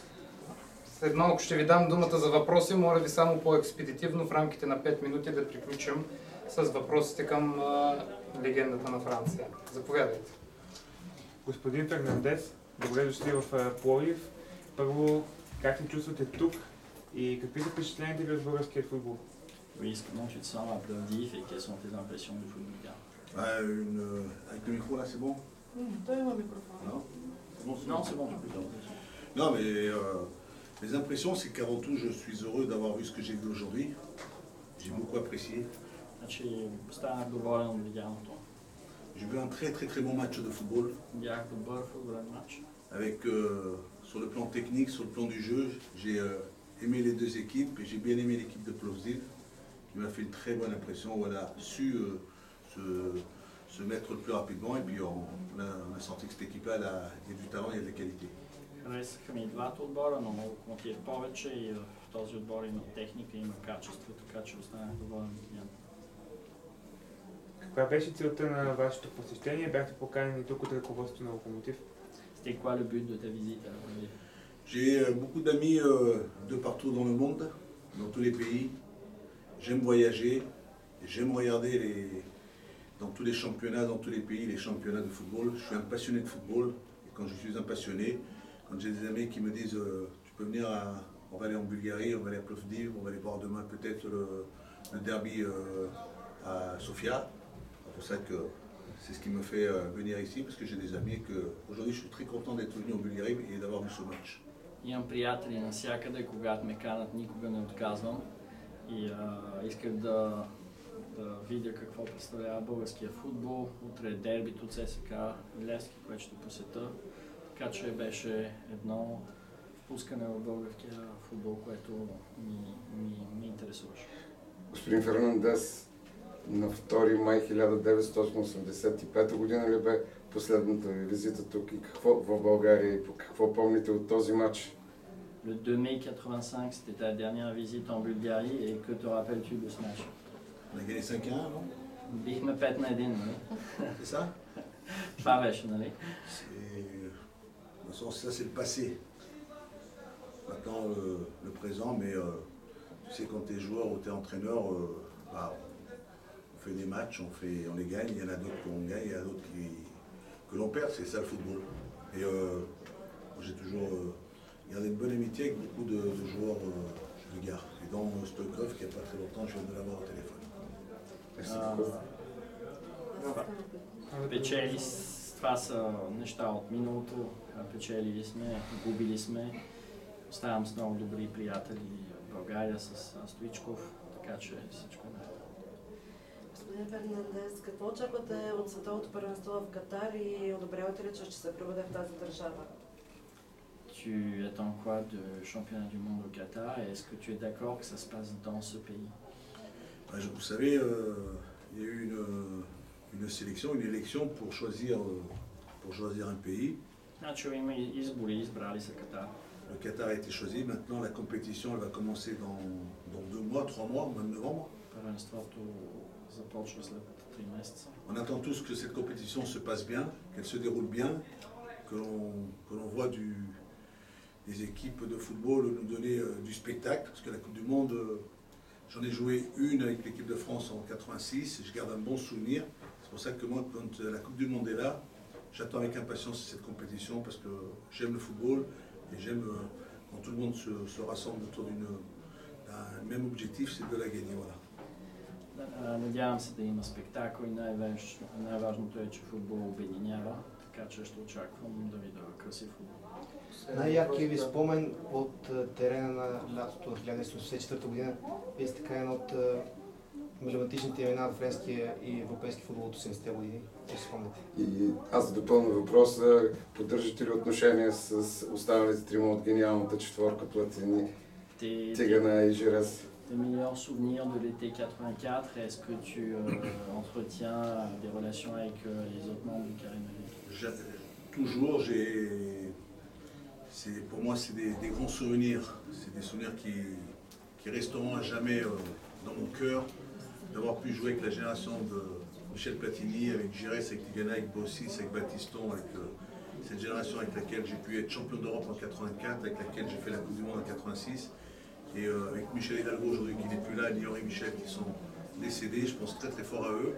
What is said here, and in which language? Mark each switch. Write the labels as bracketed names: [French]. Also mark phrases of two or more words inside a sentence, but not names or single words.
[Bulgarian] След малко ще ви дам думата за въпроси. Моля ви само по-експедитивно в рамките на 5 минути да приключим с въпросите към легендата на Франция. Заповядайте. Господин Фернандес, добре дошли в Пловдив. Първо, как се чувствате тук и какви са впечатленията ви от българския футбол? [French] Oui, comment tu te sens à Plovdiv et quelles sont tes impressions du foot bulgare? Avec le micro là, c'est bon? Non, Non, c'est bon, tu peux dire. Non, mais mes impressions, c'est qu'avant tout, je suis heureux d'avoir vu ce que j'ai vu aujourd'hui. J'ai beaucoup apprécié. [Bulgarian] Значи, станах доволен от видяното. [French] J'ai vu un très très très bon match de football. [Bulgarian] Бях добър футболен матч. [French] Avec, sur le plan technique, sur le plan du jeu, j'ai aimé les deux équipes et j'ai bien aimé l'équipe de Plovdiv qui m'a fait une très bonne impression. Voilà, su se mettre le plus rapidement et puis on a senti que cette équipe-là, il y a du talent, il y a de la qualité. [Bulgarian] Харесаха ми и двата отбора, но мога да отида повече и в този отбор има техника, има качество, така че останах доволен от видяното. Каква беше целта на вашето посещение? Бяхте поканени тук от ръководството на Локомотив? [French] C'était quoi le but de ta visite à Plovdiv? J'ai beaucoup d'amis de partout dans le monde, dans tous les pays. J'aime voyager, j'aime regarder dans tous les championnats, dans tous les pays, les championnats de football. Je suis un passionné de football et quand je suis un passionné, quand j'ai des amis qui me disent tu peux venir, on va aller en Bulgarie, on va aller à Plovdiv, on va aller voir demain peut-être le derby à Sofia. C'est pour ça que c'est ce qui me fait venir ici parce que j'ai des amis et que aujourd'hui je suis très content d'être venu en Bulgarie et d'avoir vu ce match. [Bulgarian] Имам приятели навсякъде, когато ме канат, никога не отказвам и исках да видя какво представлява българския футбол. Утре е дербито ЦСКА Левски, което ще посета. Така че беше едно впускане в българския футбол, което ми интересуваше. Господин Фернандес, на 2 май 1985 година ли бе последната ви визита тук и какво в България и какво помните от този матч? [French] Le 2 mai 85, c'était ta dernière visite en Bulgarie et que te rappelles-tu de ce match? On a gagné 5-1, non? [Bulgarian] Бихме 5-1, нали? [French] C'est ça? [Bulgarian] Това беше, нали? [French] Ça c'est le passé. Maintenant le présent, mais tu sais quand tu es joueur ou tu es entraîneur, on fait des matchs, on les gagne, il y en a d'autres qu'on gagne, il y en a d'autres que l'on perd, c'est ça le football. Et j'ai toujours gardé une bonne amitié avec beaucoup de joueurs bulgares. Et dans Stockholm, il n'y a pas très longtemps, je viens de l'avoir au téléphone. [Bulgarian] Печели, това са неща от миналото, печелили сме, губили сме. Оставам с много добри приятели в България, с Стоичков, така че всичко е наред. Господин Фернандес, какво очаквате от световното първенство в Катар и одобрявате ли, че ще се проведе в тази държава? [French] Tu attends quoi du championnat du monde au Qatar et est-ce que tu es d'accord que ça se passe dans ce pays? Vous savez, il y a eu une sélection, une élection pour choisir un pays. [Bulgarian] Значи има избори, избрали са Катар. [French] Le Qatar a été choisi, maintenant la compétition elle va commencer dans 2 mois, 3 mois, au mois de novembre. [Bulgarian] Първенството започва след 3 месеца. [French] On attend tous que cette compétition se passe bien, qu'elle se déroule bien, que l'on voit des équipes de football nous donner du spectacle, parce que la Coupe du Monde, j'en ai joué une avec l'équipe de France en 86, je garde un bon souvenir. C'est pour ça que moi, quand la Coupe du Monde est là, j'attends avec impatience cette compétition, parce que j'aime le football, et j'aime quand tout le monde se rassemble autour d'un même objectif, c'est de la gagner. Voilà. [Bulgarian] Надявам се да има спектакъл и най-важното е, че футбол обединява, така че ще очаквам да видя красив футбол. Най-яркият ви спомен от терена на лятото в 1984 година, вие сте така една от емблематичните имена в френския и европейски футбол от 80-те години. Ще спомняте. И аз да допълня въпроса, поддържате ли отношения с останалите трима от гениалната четворка Платини, Тигана и Жирес? [French] Tes meilleurs souvenirs de l'été 84, est-ce que tu entretiens des relations avec les autres membres du Carré Magique? Toujours, pour moi c'est des grands souvenirs, c'est des souvenirs qui resteront à jamais dans mon cœur, d'avoir pu jouer avec la génération de Michel Platini, avec Giresse, avec Tigana, avec Bossis, avec Battiston, avec cette génération avec laquelle j'ai pu être champion d'Europe en 84, avec laquelle j'ai fait la Coupe du Monde en 86, et avec Michel Hidalgo aujourd'hui qui n'est plus là, ni Henri Michel qui sont décédés, je pense très très fort à eux.